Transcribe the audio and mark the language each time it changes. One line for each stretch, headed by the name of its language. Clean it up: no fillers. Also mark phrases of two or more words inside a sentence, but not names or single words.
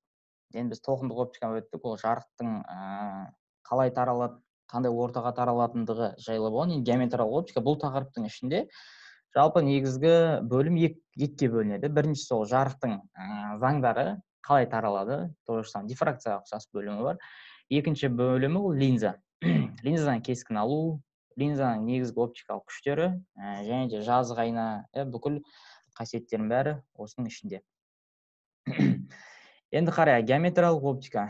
Kazakh: Енді біз толқындық оптика өттік, ол жарықтың қалай таралады, қандай ортаға таралатындығы жайлы болған. Енді геометриялық оптика бұл тақырыптың ішінде жалпы негізгі бөлім екіге бөлінеді. Біріншісі ол жарықтың заңдары қалай таралады,
Russian: то же самое
Kazakh: дифракцияға ұқсас бөлімі бар. Екінші бөлімі ол линза. Линзадан кескін алу, линзаның негізгі оптикалық күштері, және де жазық айна, бүкіл қасиеттерінің бәрі осының ішінде. Енді қарай, геометриялық оптика.